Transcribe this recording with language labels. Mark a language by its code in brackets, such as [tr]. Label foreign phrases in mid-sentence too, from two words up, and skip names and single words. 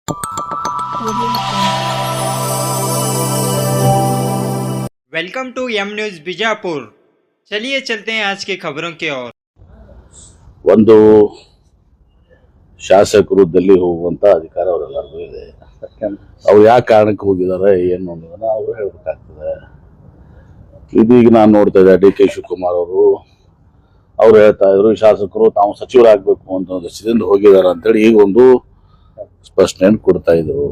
[en] Welcome to M News Bijapur. [hi] चलिए चलते हैं आज की खबरों की ओर। [kn] ಒಂದು ಶಾಸಕರು ಡೆಲ್ಲಿ ಹೋಗುವಂತ ಅಧಿಕಾರ ಅವರೆಲ್ಲರಿಗೂ ಇದೆ. ಅವ್ರು ಯಾವ ಕಾರಣಕ್ಕೆ ಹೋಗಿದ್ದಾರೆ ಏನು ಅನ್ನೋದನ್ನ ಅವರು ಹೇಳ್ಬೇಕಾಗ್ತದೆ. ಇದೀಗ ನಾನು ನೋಡ್ತಾ ಇದ್ದೆ ಡಿ ಕೆ ಶಿವಕುಮಾರ್ ಅವ್ರು ಹೇಳ್ತಾ ಇದ್ರು ಶಾಸಕರು ತಾವು ಸಚಿವರಾಗಬೇಕು ಅಂತ ದೃಷ್ಟಿಯಿಂದ ಹೋಗಿದ್ದಾರೆ ಅಂತೇಳಿ ಈಗ ಒಂದು ಸ್ಪಷ್ಟನೆಯನ್ನು ಕೊಡ್ತಾ ಇದ್ರು.